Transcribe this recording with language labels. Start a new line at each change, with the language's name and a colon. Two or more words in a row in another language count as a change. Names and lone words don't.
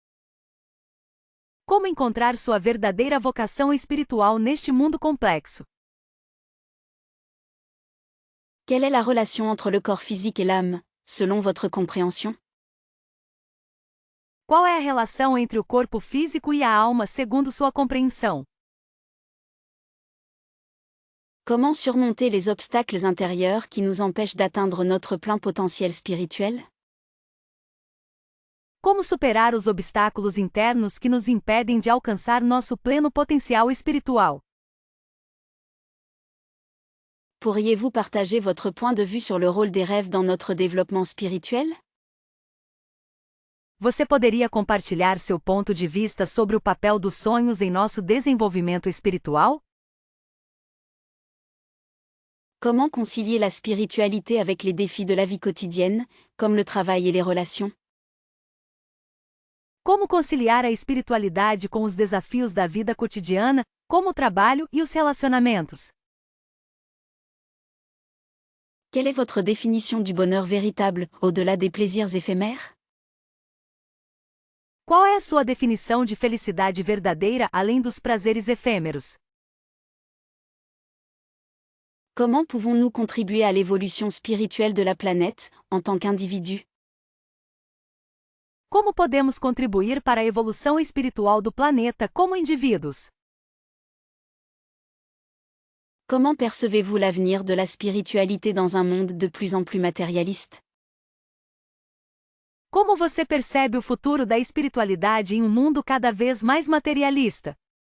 Portuguese: Como encontrar sua verdadeira vocação espiritual neste mundo complexo?
French: Quelle est la relation entre le corps physique et l'âme, selon votre compréhension?
Portuguese: Qual é a relação entre o corpo físico e a alma segundo sua compreensão?
French: Comment surmonter les obstacles intérieurs qui nous empêchent d'atteindre notre plein potentiel spirituel?
Portuguese: Como superar os obstáculos internos que nos impedem de alcançar nosso pleno potencial espiritual?
French: Pourriez-vous partager votre point de vue sur le rôle des rêves dans notre développement spirituel?
Portuguese: Você poderia compartilhar seu ponto de vista sobre o papel dos sonhos em nosso desenvolvimento espiritual?
French: Comment concilier la spiritualité avec les défis de la vie quotidienne, comme le travail et les relations?
Portuguese: Como conciliar a espiritualidade com os desafios da vida cotidiana, como o trabalho e os relacionamentos?
French: Quelle est votre définition du bonheur véritable, au-delà des plaisirs éphémères?
Portuguese: Qual é a sua definição de felicidade verdadeira além dos prazeres efêmeros?
French: Comment pouvons-nous contribuer à l'évolution spirituelle de la planète, en tant qu'individus?
Portuguese: Como podemos contribuir para a evolução espiritual do planeta como indivíduos?
French: Comment percevez-vous l'avenir de la spiritualité dans un monde de plus en plus matérialiste?
Portuguese: Como você percebe o futuro da espiritualidade em um mundo cada vez mais materialista?